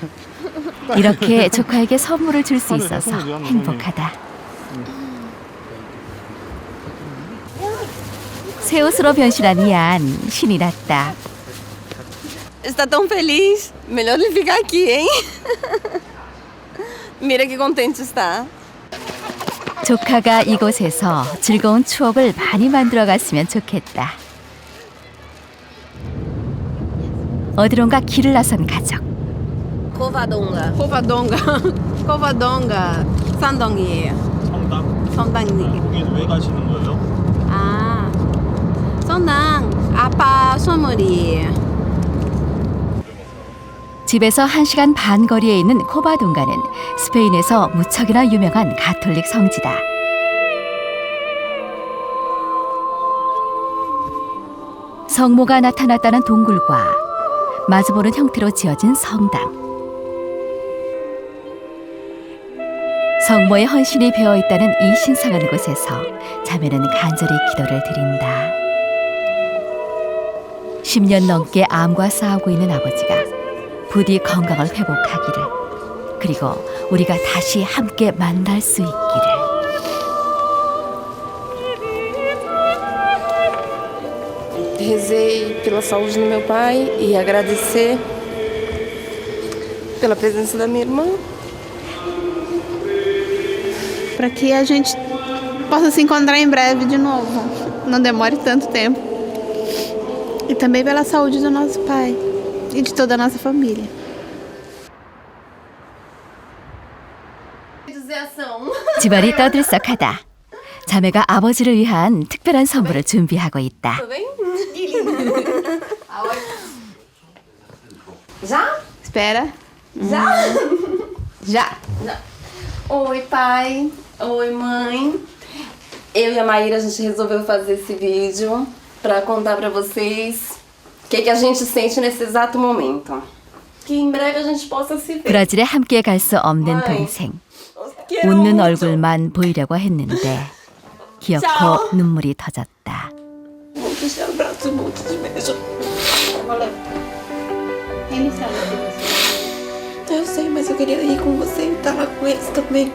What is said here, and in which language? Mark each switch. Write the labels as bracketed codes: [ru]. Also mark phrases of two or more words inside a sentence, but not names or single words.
[ko] 이렇게 조카에게 선물을 줄 수 있어서 행복하다. 새 옷으로 변신한 이안, 신이 났다. [pt] Está tão feliz. Melhor ele ficar aqui, hein? [es] Mira que contente está. [ko] 조카가 이곳에서 즐거운 추억을 많이 만들어 갔으면 좋겠다. 어디론가 길을 나선 가족. Covadonga. Covadonga. Sandongueira. 성당? Sandongueira. 거기 왜 가시는 거예요? [pt] Ah, a passo, amore. [ko] 집에서 1시간 반 거리에 있는 코바동가는 스페인에서 무척이나 유명한 가톨릭 성지다. 성모가 나타났다는 동굴과 마주보는 형태로 지어진 성당. 성모의 헌신이 배어있다는 이 신성한 곳에서 자매는 간절히 기도를 드린다. 10년 넘게 암과 싸우고 있는 아버지가 부디 건강을 회복하기를, 그리고 우리가 다시 함께 만날 수 있기를. [pt] Rezei pela saúde do meu pai e agradecer pela presença da minha irmã. Para que a gente possa se encontrar em breve de novo. Não demore tanto tempo. E também pela saúde do nosso pai e de toda a nossa família. [ko] 집안이 떠들썩하다. 자매가 아버지를 위한 특별한 선물을 준비하고 있다. [pt] Já? Espera. Já. Oi, pai. Oi, mãe. Eu e a Maíra, a gente resolveu fazer esse vídeo para contar para vocês o que a gente sente nesse exato momento. Que em breve a gente possa se ver. [ko] 브라질에 함께 갈 수 없는 동생. 웃는 얼굴만 보이려고 했는데 귀엽고 눈물이 터졌다. [pt] Muito de abraço, muito de beijo. Eu sei, mas eu queria ir com você e estar lá com eles também.